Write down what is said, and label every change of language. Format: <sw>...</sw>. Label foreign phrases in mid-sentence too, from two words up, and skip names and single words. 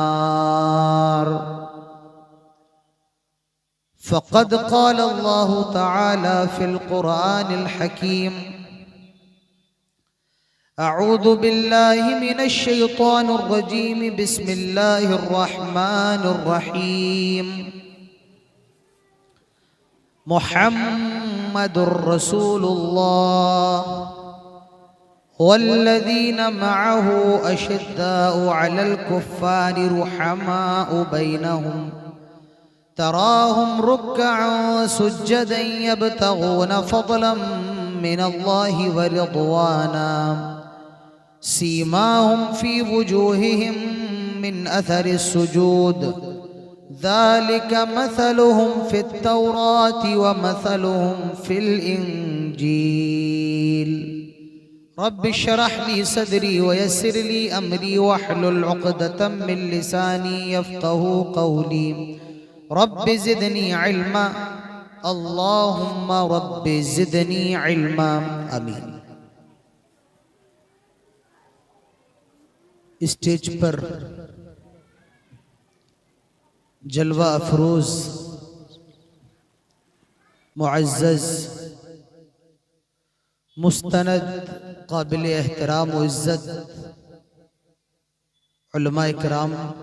<ar>فقد قال الله تعالى في القرآن الحكيم أعوذ بالله من الشيطان الرجيم بسم الله الرحمن الرحيم. محمد رسول الله والذين معه أشداء على الكفار رحماء بينهم تراهم ركعا سجدا يبتغون فضلا من الله ورضوانا سيماهم في وجوههم من أثر السجود ذلك مثلهم في التوراة ومثلهم في الإنجيل رب اشرح لي صدري ويسر لي أمري واحلل عقدة من لساني يفقهوا قولي رب زدني علما اللهم رب زدني علما آمين.</ar> <ur>اسٹیج پر جلوہ افروز معزز مستند قابل احترام و عزت علما اکرام,</ur>